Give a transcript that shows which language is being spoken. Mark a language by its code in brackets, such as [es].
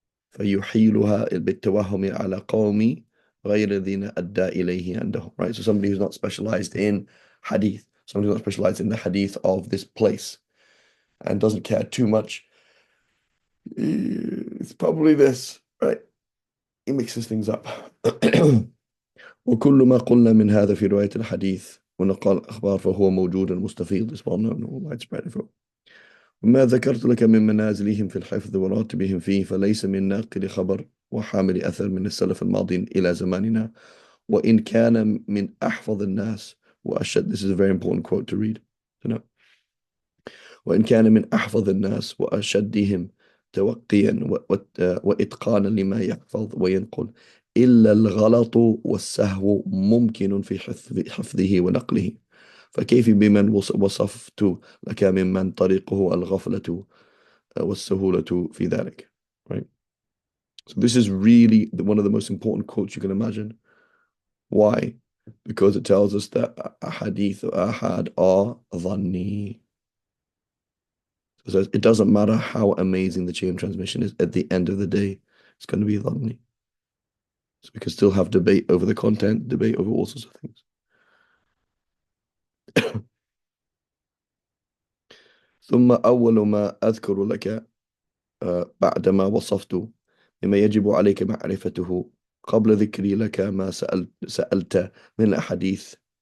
[ar] فيحيلها بالتوهم على قوم غير الذين أدى إليه عندهم. [en] Right? So somebody who's not specialized in hadith, somebody who's not specialized in the hadith of this place and doesn't care too much, it's probably this, right? He mixes things up. [ar] وكل ما قلنا من هذا في رواية الحديث ونقال الأخبار فهو موجود مستفيض, [en] is well known or widespread. [ar] وما ذكرت لك من منازلهم في الحفظ وراتبهم فيه فليس من ناقل خبر وحامل أثر من السلف الماضين إلى زماننا وإن كان من أحفظ الناس وأشد. [en] This is a very important quote to read. You know? [ar] وإن كان من أحفظ الناس وأشدهم توقيا وإتقانا لما يحفظ وينقل إلا الغلط والسهو ممكن في حفظه ونقله. فكيف بمن وصفت لك ممن طريقه الغفلة والسهولة في ذلك. [en] Right? So this is really one of the most important quotes you can imagine. Why? Because it tells us that hadith or ahad are dhanni. So it doesn't matter how amazing the chain of transmission is, at the end of the day, it's going to be dhanni. So we can still have debate over the content, debate over all sorts of things. [ar] ثم أول ما أذكر لك بعدما وصفت مما يجب عليك معرفته قبل ذكري لك ما سألت من الأحاديث.